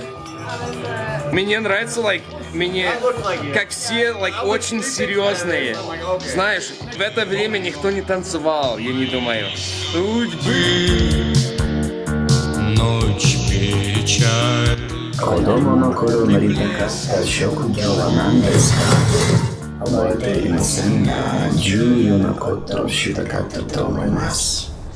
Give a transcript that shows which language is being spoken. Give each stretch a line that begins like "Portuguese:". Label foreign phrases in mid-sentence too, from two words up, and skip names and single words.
Russian: Мне нравится, как все, очень серьезные. Знаешь, в это время никто не танцевал, я не думаю. Ночь печаль.
Japanese: 子供の頃なりたかった職業は何ですか？覚えていませんが、重要なことをしたかったと思います。